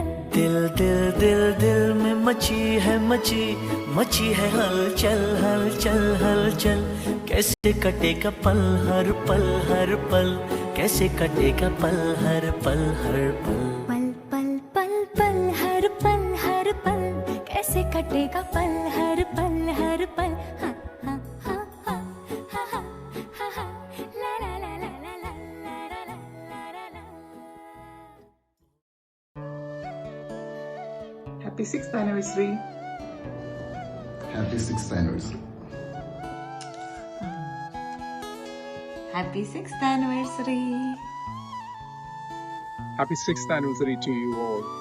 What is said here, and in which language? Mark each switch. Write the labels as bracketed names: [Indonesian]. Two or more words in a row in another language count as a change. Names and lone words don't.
[Hindi] दिल दिल दिल दिल में मची है मची है हलचल हलचल हलचल कैसे कटेगा पल हर पल कैसे कटेगा पल हर पल पल पल पल पल हर पल कैसे कटेगा पल हर पल हाँ हाँ हाँ हाँ हाँ हाँ हाँ ला ला ला ला ला ला ला ला ला. [English] Happy 6th anniversary. Happy 6th anniversary. Happy 6th anniversary. Happy 6th anniversary to you all.